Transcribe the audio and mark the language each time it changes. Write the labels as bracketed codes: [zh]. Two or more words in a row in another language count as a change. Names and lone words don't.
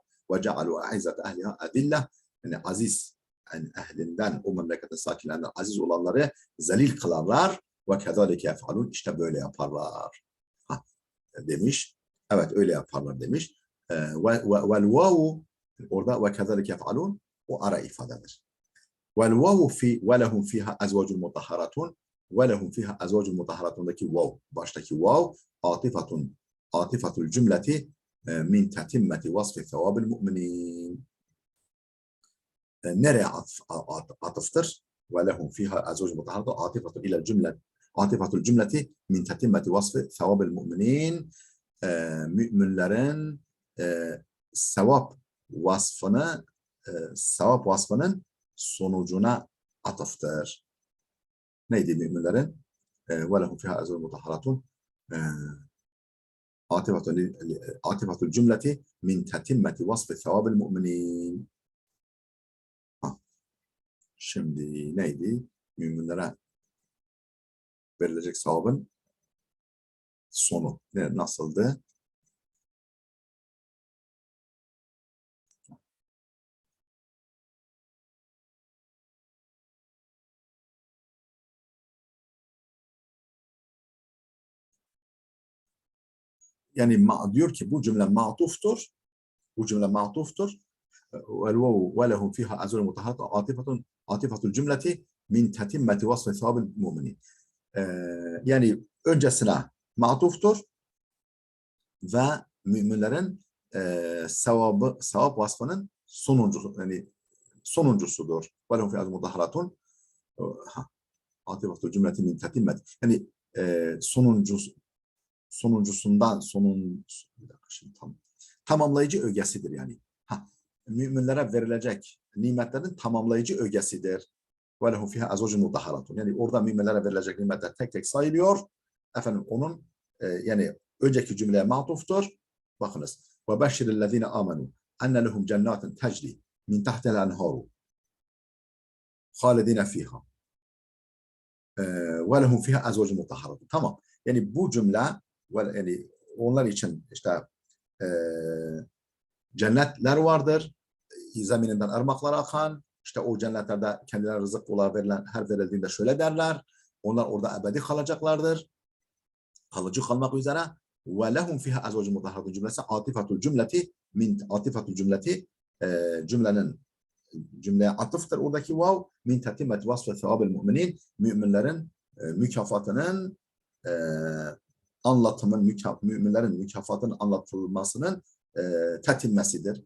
[ar] وَجَعَلُوا أَعِزَّةَ أَهْلِهَا أَذِلَّةً. [tr] Yani aziz, yani ehlinden, o memleketin sakinlerinden aziz olanları zelil kılarlar. [ar] وَكَذَلِكَ يَفْعَلُونَ. [tr] İşte böyle yaparlar. Demiş. Evet öyle yaparlar demiş. [ar] وَالْوَاوُ, [tr] orada [ar] وَكَذَلِكَ يَفْعَلُونَ [tr] o ara ifadedir. [ar] وَالْوَوْ فِي وَلَهُمْ فِيهَا أَزْوَاجٌ مُطَهَّرَةٌ وَلَهُمْ فِيهَا أَزْوَاجٌ مُطَهَّرَةٌ [tr] 'daki vav, baştaki vav [ar] عَاطِفَةُ الْجُمْلَةِ مِنْ تَتِمَّةِ وَصْفِ ثَوَابِ الْمُؤْمِنِينَ. [tr] Nereye atıftır? [ar] وَلَهُمْ فِيهَا أَزْوَاجٌ مُطَهَّرَةٌ عَاطِفَةُ الْجُمْلَةِ مِنْ تَتِمَّةِ وَصْفِ ثَوَابِ الْمُؤْمِنِينَ. [tr] Müminlerin sevap vasfının sonucuna atıftır. Neydi müminlerin? [ar] ولهم فيها أزواج مطهرات عاطفة الجملة من تتمة وصف ثواب المؤمنين. [tr] Şimdi neydi? Müminlere verilecek sevabın sonu nasıldı? Yani diyor ki bu cümle matuftur. Bu cümle matuftur. [ar] وَلَهُمْ فِيهَا أَزْوَاجٌ مُطَهَّرَةٌ عَاطِفَةُ الْجُمْلَةِ مِنْ تَتِمَّةِ وَصْفِ ثَوَابِ الْمُؤْمِنِينَ. [tr] Yani öncesine matuftur ve müminlerin sevap vasfının sonuncusudur. [ar] وَلَهُمْ فِيهَا أَزْوَاجٌ مُطَهَّرَةٌ عَاطِفَةُ الْجُمْلَةِ مِنْ تَتِمَّةِ. [tr] Yani tamamlayıcı ögesidir yani. Müminlere verilecek nimetlerin tamamlayıcı ögesidir. [ar] وَلَهُمْ فِيهَا أَزْوَاجٌ مُطَهَّرَةٌ. [tr] Yani orada müminlere verilecek nimetler tek tek sayılıyor. Efendim onun yani önceki cümleye matuftur. Bakınız. [ar] وَبَشِّرِ الَّذ۪ينَ آمَنُوا اَنَّ لَهُمْ جَنَّاتٍ تَجْرِي مِنْ تَحْتِهَا الْأَنْهَارُ خَالِد۪ينَ ف۪يهَا وَلَهُمْ فِيهَا أَزْوَاجٌ مُطَهَّرَةٌ. [tr] Tamam. Yani bu cümle yani onlar için işte cennetler vardır. Zemininden ırmaklar akan. İşte o cennetlerde kendilerine rızık olarak verilen her verildiğinde şöyle derler. Onlar orada ebedi kalacaklardır. Kalıcı kalmak üzere. [ar] وَلَهُمْ فِيهَا أَزْوَاجٌ مُطَهَّرَةٌ [tr] cümlesi [ar] عَاطِفَةُ الْجُمْلَةِ [tr] cümleye atıftır oradaki vav [ar] مِنْ تَتِمَّةِ وَصْفِ ثَوَابِ الْمُؤْمِنِينَ [tr] müminlerin mükafatının müminlerin mükafatının anlatılmasının tetinmesidir.